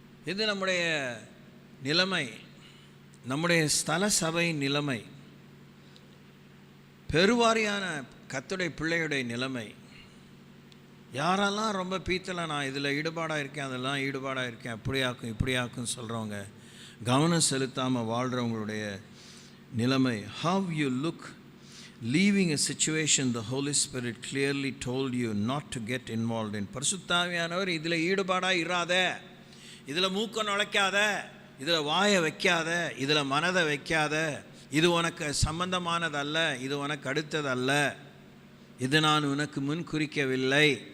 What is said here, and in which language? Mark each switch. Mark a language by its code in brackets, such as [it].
[ta] இது நம்முடைய நிலைமை, நம்முடைய ஸ்தல சபை நிலைமை, பெருவாரியான கர்த்தருடைய பிள்ளையுடைய நிலைமை. யாரெல்லாம் ரொம்ப பீத்தலாம், நான் இதில் ஈடுபாடாக இருக்கேன், அதெல்லாம் ஈடுபாடாக இருக்கேன், அப்படியாக்கும் இப்படியாக்குன்னு சொல்கிறவங்க, கவனம் செலுத்தாமல் வாழ்கிறவங்களுடைய நிலைமை. [en] How you look leaving a situation the Holy Spirit clearly told you not to get involved in. [ta] பரிசுத்த ஆவியானவர் இதில் ஈடுபாடாக இராத, இதில் மூக்க நுழைக்காத, இதில் வாயை வைக்காத, இதில் மனதை வைக்காத, இது உனக்கு சம்பந்தமானதல்ல, இது உனக்கு அடுத்ததல்ல, இது நான் உனக்கு முன் குறிக்கவில்லை